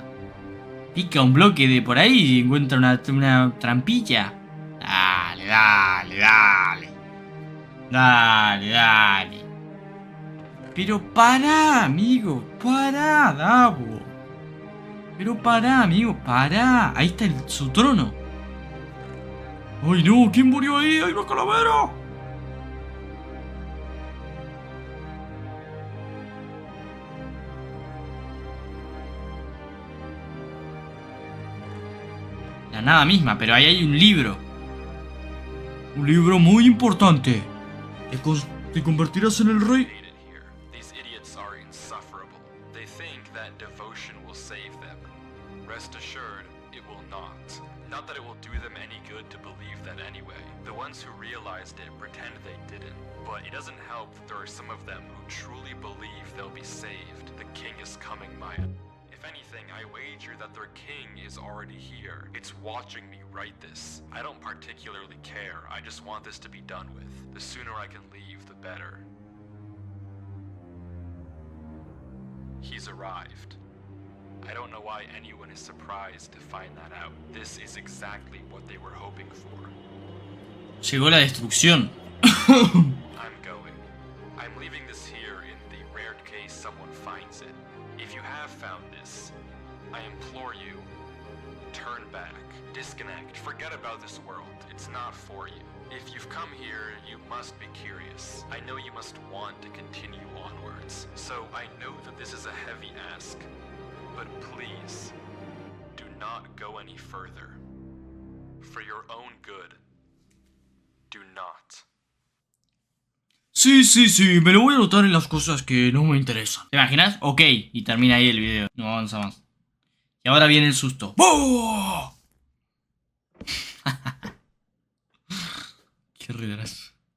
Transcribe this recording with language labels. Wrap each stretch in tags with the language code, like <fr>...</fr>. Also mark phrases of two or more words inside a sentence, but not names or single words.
<es>Pica un bloque de por ahí y encuentra una trampilla. Dale, dale, dale. Dale, dale. Pero pará, amigo. Pará, Davo. Pero pará, amigo. Pará. Ahí está su trono. ¡Ay, no! ¿Quién murió ahí? ¡Hay una calavera! La nada misma, pero ahí hay un libro. Un libro muy importante. Te convertirás en el rey.</es> <en>These idiots are insufferable. They think that devotion will save them. Rest assured, it will not. Not that it will do them any good to believe that anyway. The ones who realized it pretend they didn't. But it doesn't help that there are some of them who truly believe they'll be saved. The king is coming, Maya. If anything, I wager that their king is already here. It's watching me write this. I don't particularly care. I just want this to be done with. The sooner I can leave, the better. He's arrived. I don't know why anyone is surprised to find that out. This is exactly what they were hoping for.</en> <es>Llegó la destrucción.</es> <en>I'm going. I'm leaving this here in the rare case someone finds it. If you have found this, I implore you, turn back, disconnect, forget about this world. It's not for you. If you've come here, you must be curious. I know you must want to continue onwards. So I know that this is a heavy ask, but please, do not go any further. For your own good, do not.</en> <es>Sí, me lo voy a anotar en las cosas que no me interesan. ¿Te imaginas? Ok, y termina ahí el video, no avanza más. Y ahora viene el susto. ¡Oh! Qué retraso.</es>